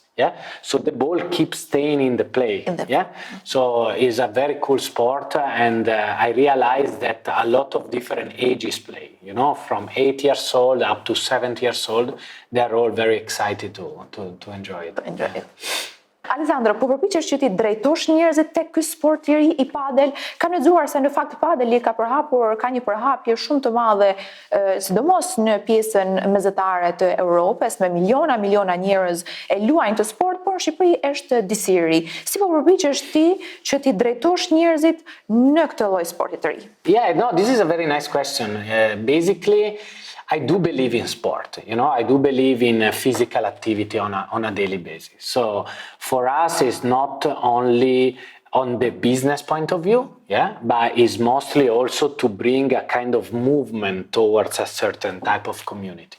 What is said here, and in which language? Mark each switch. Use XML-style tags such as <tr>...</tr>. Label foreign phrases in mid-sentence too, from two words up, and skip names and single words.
<en>Yeah, so the ball keeps staying in the play. Yeah, so it's a very cool sport, and I realized that a lot of different ages play. From 8 years old up to 70 years old, they are all very excited to enjoy it.</en> <sq>Alessandro, po përpiqesh që ti drejtosh njerëzit tek ky sport i ri i padel, kam lexuar se në fakt padeli ka një përhapje shumë të madhe, sidomos në pjesën mezetare të Europës, me miliona njerëz e luajnë këtë sport, por në Shqipëri është disiri. Si po përpiqesh ti që ti drejtosh njerëzit në këtë lloj sporti të ri?</sq> <en>Yeah, no, this is a very nice question. Basically, I do believe in sport, I do believe in physical activity on a daily basis. So for us, it's not only on the business point of view, yeah, but it's mostly also to bring a kind of movement towards a certain type of community.</en>